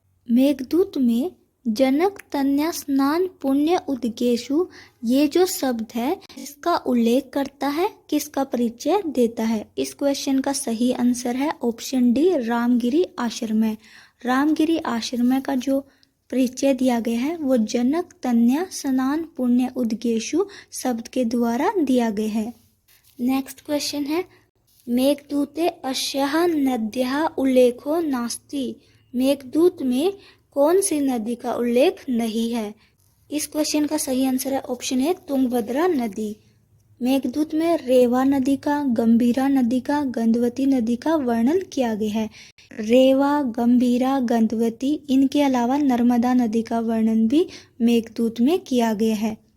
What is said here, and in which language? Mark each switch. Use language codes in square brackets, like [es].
[hi] मेघदूत में जनक तन्या स्नान पुण्य उदकेशु, ये जो शब्द है इसका उल्लेख करता है, किसका परिचय देता है। इस क्वेश्चन का सही आंसर है ऑप्शन डी, रामगिरी आश्रम। रामगिरी आश्रम का जो परिचय दिया गया है वो जनक तन्या स्नान पुण्य उदकेशु शब्द के द्वारा दिया गया है। नेक्स्ट क्वेश्चन है [sa] मेघदूते अस्याः नद्याः उल्लेखो नास्ति। [hi] मेघदूत में कौन सी नदी का उल्लेख नहीं है। इस क्वेश्चन का सही आंसर है ऑप्शन ए, तुंगभद्रा नदी। मेघदूत में रेवा नदी का, गंभीरा नदी का, गंधवती नदी का वर्णन किया गया है। रेवा, गंभीरा, गंधवती, इनके अलावा नर्मदा नदी का वर्णन भी मेघदूत में किया गया है।